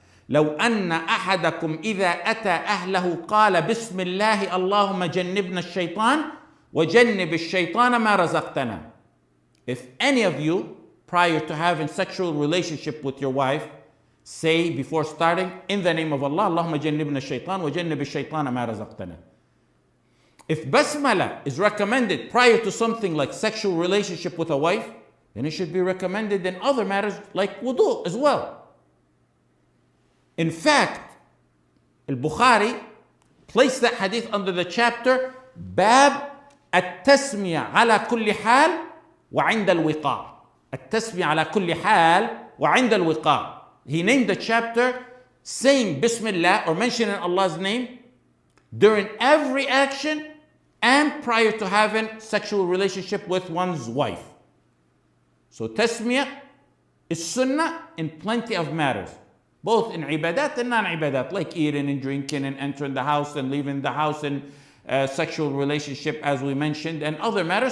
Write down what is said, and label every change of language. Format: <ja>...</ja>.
<ar>لو أن أحدكم إذا أتى أهله قال بسم الله اللهم جنبنا الشيطان وجنب الشيطان ما رزقتنا.</ar> <en>If any of you, prior to having sexual relationship with your wife, say before starting, in the name of Allah,</en> <ar>اللهم جنبنا الشيطان وجنب الشيطان ما رزقتنا.</ar> <en>If basmala is recommended prior to something like sexual relationship with a wife, then it should be recommended in other matters like wudu as well. In fact, Al-Bukhari placed that hadith under the chapter Bab</en> <ar>التسمية على كل حال وعند الوقاء. التسمية على كل حال وعند الوقاء.</ar> <en>He named the chapter saying Bismillah or mentioning Allah's name during every action and prior to having sexual relationship with one's wife. So tasmiyah is sunnah in plenty of matters, both in ibadat and non-ibadat, like eating and drinking and entering the house and leaving the house and sexual relationship as we mentioned and other matters.</en>